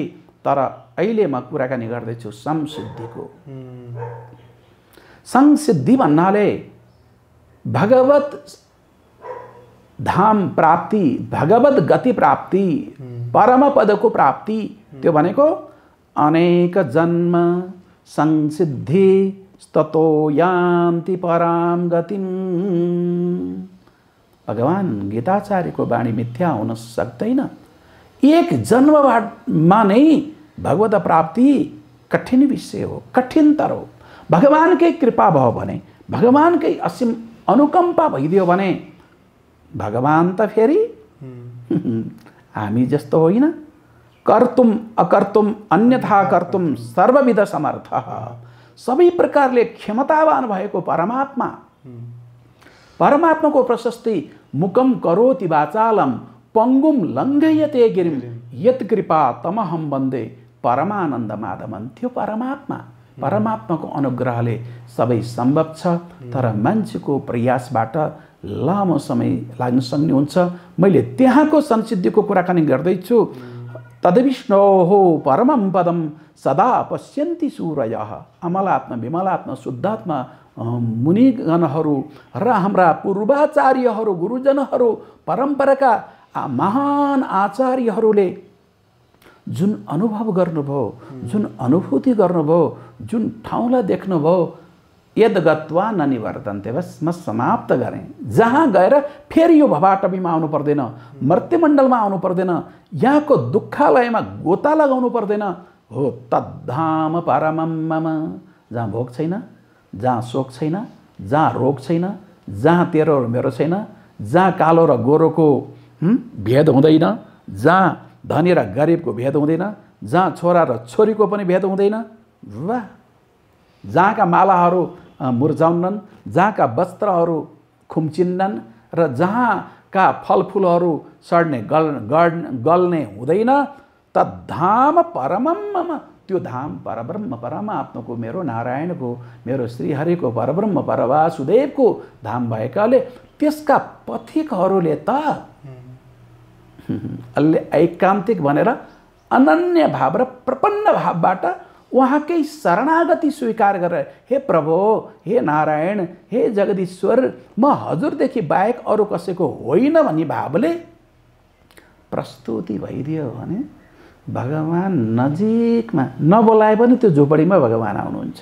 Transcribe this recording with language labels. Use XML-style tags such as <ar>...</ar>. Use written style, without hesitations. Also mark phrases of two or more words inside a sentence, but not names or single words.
<ne>तर अहिले म कुराकानी गर्दैछु संसिद्धिको। संसिद्धि भन्नाले भगवत धाम प्राप्ति, भगवत गति प्राप्ति, परम पदको प्राप्ति। त्यो भनेको</ne> <sa>अनेक जन्म संसिद्धि ततो यान्ति पराम गतिम।</sa> <ne>भगवान गीताचार्यको वाणी मिथ्या हुन सक्दैन। एक जन्ममा नै भगवत प्राप्ति कठिन विषय हो, कठिनतर हो। भगवानकै कृपा भयो भने, भगवानकै असीम अनुकम्पा भइदियो भने, भगवान त फेरि हामी जस्तो होइन।</ne> <sa>कर्तुम अकर्तुम अन्यथा कर्तुम सर्वविध समर्थ।</sa> <ne>सबै प्रकारले क्षमतावान भएको परमात्मा, परमात्माको प्रशस्ति</ne> <sa>मुकम करोति वाचालम पंगुम लङ्घयते गिरिम यत् कृपा तमहम वन्दे परमानन्द माधवम।</sa> <ne>त्यो परमात्मा, परमात्माको अनुग्रहले सबै सम्भव छ। तर मान्छेको प्रयासबाट लामो समय लाग्न सक्ने हुन्छ। मैले त्यहाँको संसिद्धिको कुराकानी गर्दैछु।</ne> <sa>तद्विष्णोः परमं पदं सदा पश्यन्ति सूरयः।</sa> <ne>अमलात्मा विमलात्मा शुद्धात्मा मुनिगणहरू र हाम्रा पूर्वाचार्यहरू गुरुजनहरू परम्पराका महान आचार्यहरूले जुन अनुभव गर्नुभयो, जुन अनुभूति गर्नुभयो, जुन ठाउँलाई देख्नुभयो,</ne> <sa>यद गत्वा ननिवर्तन्ते,</sa> <ne>बस म समाप्त गरेँ। जहाँ गएर फेरि यो भवाटवीमा आउनु पर्दैन, मर्त्यमण्डलमा आउनु पर्दैन, यहाँको दुःखालयमा गोता लगाउनु पर्दैन।</ne> <sa>हो तद्धाम परमं मम,</sa> <ne>जहाँ भोग छैन, जहाँ शोक छैन, जहाँ रोग छैन, जहाँ तेरो र मेरो छैन, जहाँ कालो र गोरोको भेद हुँदैन, जहाँ धनी र गरिबको भेद हुँदैन, जहाँ छोरा र छोरीको पनि भेद हुँदैन। वाह! जहाँका मालाहरू मुर्झाउनन्, जहाँका वस्त्रहरू खुम्चिन्नन् र जहाँका फलफुलहरू सड्ने गल्ने हुँदैन।</ne> <sa>तद्धाम परमं मम,</sa> <ne>त्यो धाम परब्रह्म परमात्माको, मेरो नारायणको, मेरो श्रीहरिको, परब्रह्म परवासुदेवको धाम भएकाले त्यसका पथिकहरूले त ऐकान्तिक भनेर अनन्य भाव र प्रपन्न भावबाट उहाँकै शरणागति स्वीकार गरेर, हे प्रभु, हे नारायण, हे जगदीश्वर, म हजुरदेखि बाहेक अरू कसैको होइन भन्ने भावले प्रस्तुति भइदियो भने भगवान नजिकमा नबोलाए पनि त्यो झोपडीमा भगवान आउनुहुन्छ।</ne>